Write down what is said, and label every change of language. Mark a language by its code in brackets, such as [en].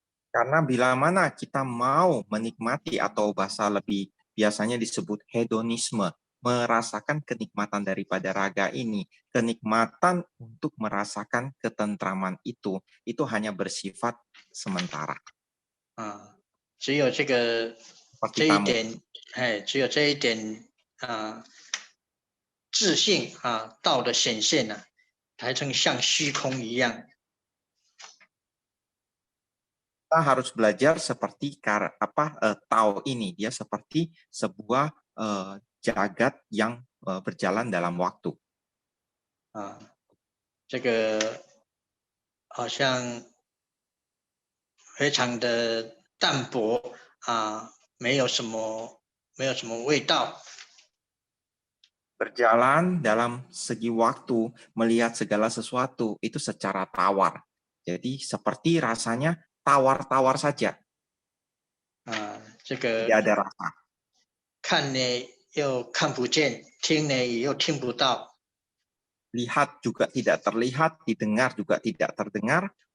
[id] Karena bila mana kita mau menikmati atau bahasa lebih biasanya disebut hedonisme, merasakan kenikmatan daripada raga ini, kenikmatan untuk merasakan ketentraman itu hanya bersifat sementara. [zh] 只有这一点，只有这一点自信道的显现呢，才能像虚空一样。 [id] Kita harus belajar seperti Tao ini, dia seperti sebuah jagat yang berjalan dalam waktu. [zh] 这个好像非常的淡薄没有什么味道。 [id] Berjalan dalam segi waktu, melihat segala sesuatu itu secara tawar. Jadi seperti rasanya tawar-tawar saja. [zh] 这个 [id] tidak ada rasa. [zh] 看呢又看不见，听呢又听不到。 [id] Lihat juga tidak terlihat, didengar juga tidak terdengar.